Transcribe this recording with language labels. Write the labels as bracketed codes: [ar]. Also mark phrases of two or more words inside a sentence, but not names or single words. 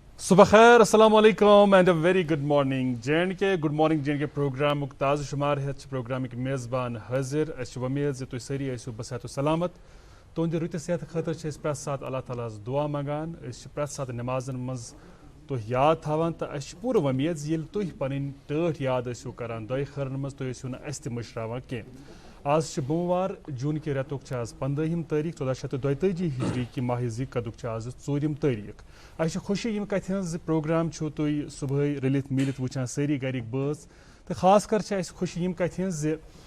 [ks] صبح خیر [ar] السلام علیکم [en] and a very good morning [ks] جے اینڈ کے [en] good morning [ks] جے اینڈ کے پروگرام تازہ شمار ہیتھ پروگرام میزبان حاضر اس امید زِ تُہۍ سٲری ٲسِو بصحت و سلامت تُہنٛدِ رٕتہِ صحت خٲطرٕ چھِ أسۍ پرٛٮ۪تھ ساتہٕ اللہ تعالیٰ ہس دُعا منٛگان أسۍ چھِ پرٛٮ۪تھ ساتہٕ نٮ۪مازن منٛز تُہۍ یاد تھاوان تہٕ اَسہِ چھِ پوٗرٕ وۄمید زِ ییٚلہِ تُہۍ پنٕنۍ ٹٲٹھۍ یاد ٲسِو کران دۄیہِ خٲرن منٛز تُہۍ ٲسِو نہٕ اَسہِ تہِ مٔشراوان کینٛہہ آز چھِ بوموار جوٗن کہِ رٮ۪تُک چھِ آز 15ہِم تٲریٖخ 1442 ہجری کہِ ماہِ ذی قدُک چھِ آز 4ہِم تٲریٖخ اَسہِ چھِ خوشی ییٚمہِ کَتھِ ہٕنٛز زِ پروگرام چھُو تُہۍ صُبحٲے رٔلِتھ میٖلِتھ وٕچھان سٲری گرِکۍ بٲژ تہٕ خاص کر چھِ اَسہِ خوشی ییٚمہِ کَتھِ ہٕنٛز زِ